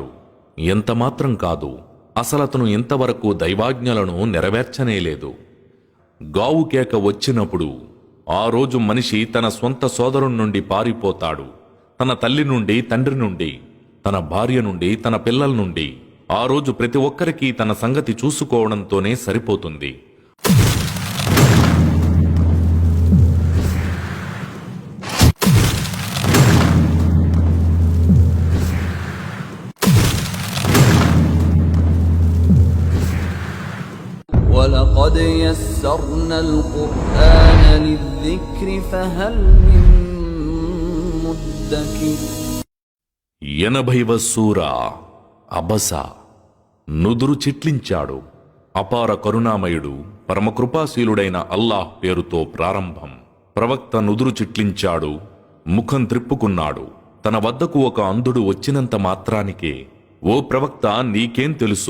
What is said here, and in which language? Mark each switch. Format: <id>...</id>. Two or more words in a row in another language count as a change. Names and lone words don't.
<te>ఎంతమాత్రం కాదు, అసలతను ఇంతవరకు దైవాజ్ఞలను నెరవేర్చనేలేదు. గావు కేక వచ్చినప్పుడు ఆ రోజు మనిషి తన స్వంత సోదరుని నుండి పారిపోతాడు. తన తల్లి నుండి, తండ్రి నుండి, తన భార్య నుండి, తన పిల్లల నుండి. ఆ రోజు ప్రతి ఒక్కరికి తన సంగతి చూసుకోవడంతోనే సరిపోతుంది.</te> <ar>وَلَقَدْ يَسَّرْنَا الْقُرْآنَ لِلذِّكْرِ فَهَلْ مِن مُّدَّكِرٍ</ar> <te>80వ సూరా అబస. నుదురు చిట్లించాడు. అపార కరుణామయుడు పరమకృపాశీలుడైన అల్లాహ్ పేరుతో ప్రారంభం. ప్రవక్త నుదురు చిట్లించాడు, ముఖం త్రిప్పుకున్నాడు. తన వద్దకు ఒక అంధుడు వచ్చినంత మాత్రానికే, ఓ ప్రవక్త, నీకేం తెలుసు?</te>